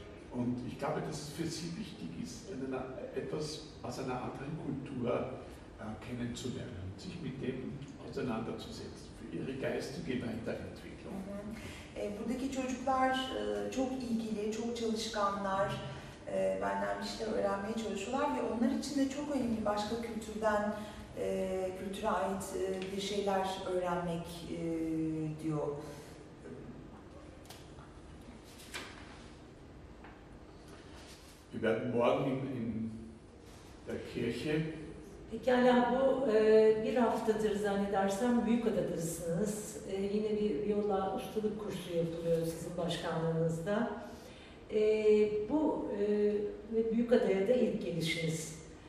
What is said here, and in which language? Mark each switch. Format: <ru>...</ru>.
<de>Und ich glaube, dass es für sie wichtig ist, etwas aus einer anderen Kultur kennenzulernen, sich mit dem auseinanderzusetzen, für ihre geistige Weiterentwicklung.</de> <tr>Buradaki çocuklar çok ilgili, çok çalışkanlar, benden bir şeyler öğrenmeye çalışıyorlar ve onlar için de çok önemli başka kültürden kültüre ait bir şeyler öğrenmek diyor.</tr> <de>Wir werden morgen in der Kirche.</de> <tr>Pekala, bu bir haftadır zannedersem Büyükada'dasınız. Yine bir viola ustalık kursu yapılıyor sizin başkanlığınızda. Bu Büyükada'ya da ilk gelişiniz.</tr>